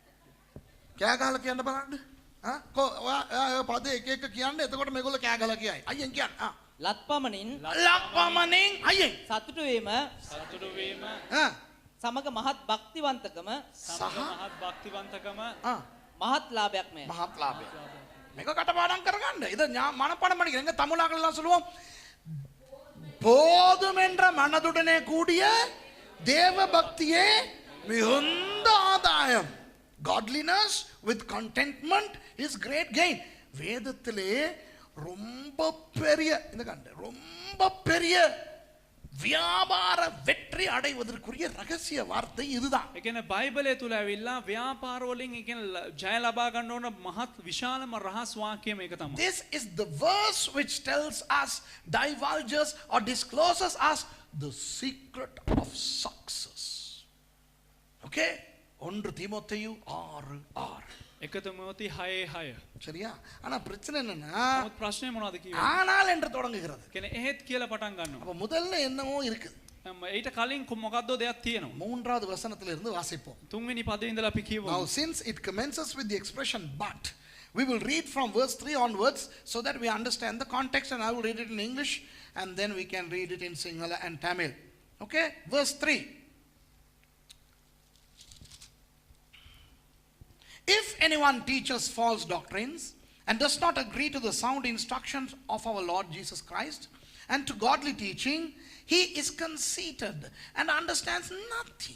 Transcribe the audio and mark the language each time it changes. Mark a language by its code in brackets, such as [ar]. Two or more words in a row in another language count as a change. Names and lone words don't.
[si] කෑ ගහලා කියන්න බලන්න. ඔයා පදේ එක එක කියන්න. එතකොට මේගොල්ලෝ කෑ ගහලා කියයි. අයියෙන් කියන්න. ලත් පමණින් ලක් පමණින් අයියෙන් සතුටු වීම සතුටු වීම සමග මහත් භක්තිවන්තකම සමග මහත් භක්තිවන්තකම මහත් ලාභයක්මය. මහත් ලාභය. මේක කටපාඩම් කරගන්න. [ta] இத மனப்பாடம் பண்ணிக்க. எங்க தமிழாக்கள் எல்லாம் சொல்லுவோம் போதும் என்ற மனதுடனே கூடிய தேவ பக்தியே மிகுந்த ஆதாயம். [en] Godliness with contentment is great gain. [ta] வேதத்திலே ரொம்ப பெரிய இந்த கண்ட ரொம்ப பெரிய வியாபார வெற்றி அடைவதற்குரிய ரகசிய வார்த்தை இதுதான். [si] ඒ කියන්නේ බයිබලය තුල ඇවිල්ලා ව්‍යාපාර වලින් ඒ කියන්නේ ජය ලබා ගන්න ඕන මහත් විශාලම රහස් වාක්‍යය මේක තමයි. [en] This is the verse which tells us, divulges or discloses us the secret of success. [ta] Okay? 1 தீமோத்தேயு 6:6. [si] 1 තිමෝති 6:6. [ta] சரியா? ஆனா பிரச்சனை என்னன்னா [si] නමුත් ප්‍රශ්නේ මොනවද කියන්නේ? [ta] ஆனால் என்று தொடங்குகிறது. [si] කියන්නේ එහෙත් කියලා පටන් ගන්නවා. [ta] அப்ப முதல்ல என்னமோ இருக்குது. [si] ඊට කලින් මොකද්ද දෙයක් තියෙනවා. [ta] மூன்றாவது வசனத்திலிருந்து வாசிப்போம். [si] තුන්වෙනි පදේ ඉඳලා අපි කියවමු. [en] Now since it commences with the expression but, we will read from verse 3 onwards so that we understand the context, and I will read it in English and then we can read it in Sinhala and Tamil. Okay? Verse 3. If anyone teaches false doctrines and does not agree to the sound instructions of our Lord Jesus Christ and to godly teaching, he is conceited and understands nothing.